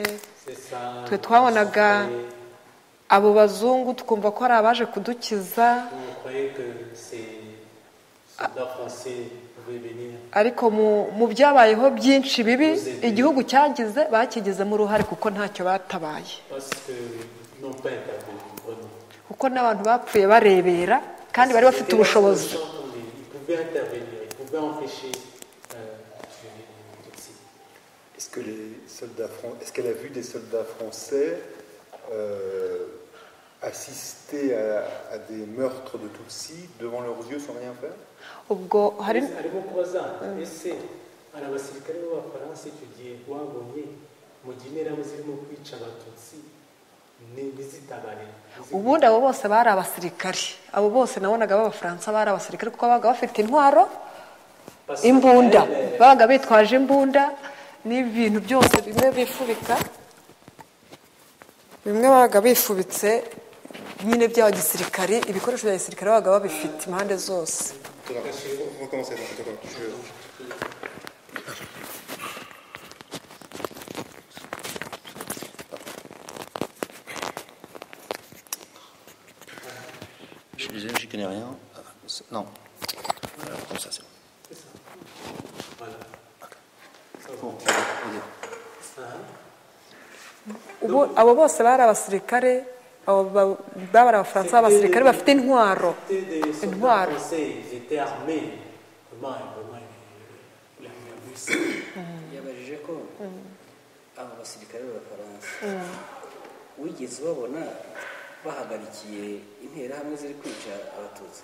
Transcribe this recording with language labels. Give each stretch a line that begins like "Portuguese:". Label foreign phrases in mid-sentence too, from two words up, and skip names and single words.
Kinyarwanda: Twe twabonaga abo bazungu tukumva ko ari abaje kudukiza, ariko mu byabayeho byinshi bibi igihugu cyagize bakigizemo uruhare kuko ntacyo batabaye, kuko n'abantu bapfuye barebera kandi bari bafite ubushobozi.
French: Est-ce qu'elle a vu des soldats français assister à des meurtres de Tutsis devant leurs yeux sans rien faire?
Kinyarwanda: Ubwo hari ubundi abo bose bari abasirikari, abo bose nabonaga b'abafaransa bari abasirikari kuko babaga bafite intwaro, imbunda, babaga bitwaje imbunda n'ibintu byose bimwe bifubika, bimwe babaga bifubitse nyine bya gisirikare, ibikoresho bya gisirikare babaga babifite impande zose.
French: Je suis désolé, j'y connais rien. Non. Comme ça, c'est bon. Bon,
Kinyarwanda: ubu abo bose bari abasirikare, bari abafaransa b'abasirikare bafite intwaro. Intwaro yabajije ko abo basirikare b'abafaransa wigeze babona bahagarikiye interahamwe ziri kwica abatutsi